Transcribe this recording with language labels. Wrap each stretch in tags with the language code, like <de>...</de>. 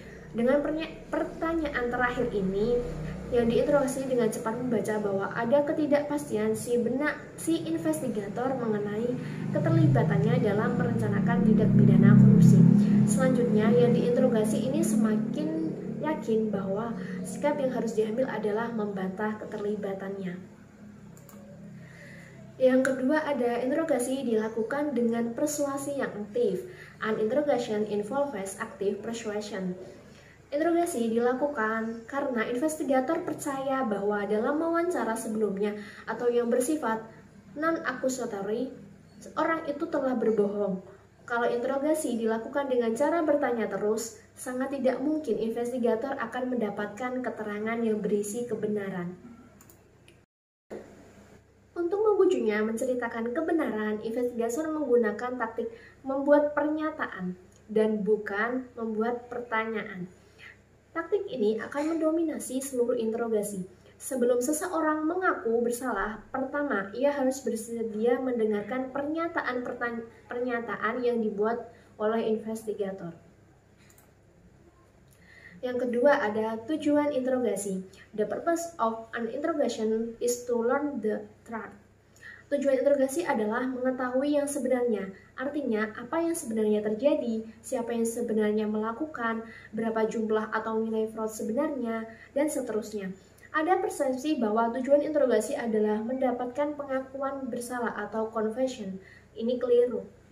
<id>Dengan pertanyaan terakhir ini, yang diinterogasi dengan cepat membaca bahwa ada ketidakpastian si investigator mengenai keterlibatannya dalam merencanakan tindak pidana korupsi. Selanjutnya, yang diinterogasi ini semakin yakin bahwa sikap yang harus diambil adalah membantah keterlibatannya. Yang kedua, ada interogasi dilakukan dengan persuasi yang aktif.</id> <en>An interrogation involves active persuasion.</en> <id>Interogasi dilakukan karena investigator percaya bahwa dalam wawancara sebelumnya atau yang bersifat non-accusatory, orang itu telah berbohong. Kalau interogasi dilakukan dengan cara bertanya terus, sangat tidak mungkin investigator akan mendapatkan keterangan yang berisi kebenaran. Untuk membujuknya menceritakan kebenaran, investigator menggunakan taktik membuat pernyataan dan bukan membuat pertanyaan. Taktik ini akan mendominasi seluruh interogasi. Sebelum seseorang mengaku bersalah, pertama ia harus bersedia mendengarkan pernyataan yang dibuat oleh investigator. Yang kedua, ada tujuan interogasi.</id> <en>The purpose of an interrogation is to learn the truth.</en> <id>Tujuan interogasi adalah mengetahui yang sebenarnya, artinya apa yang sebenarnya terjadi, siapa yang sebenarnya melakukan, berapa jumlah atau nilai fraud sebenarnya, dan seterusnya. Ada persepsi bahwa tujuan interogasi adalah mendapatkan pengakuan bersalah atau confession. Ini keliru.</id>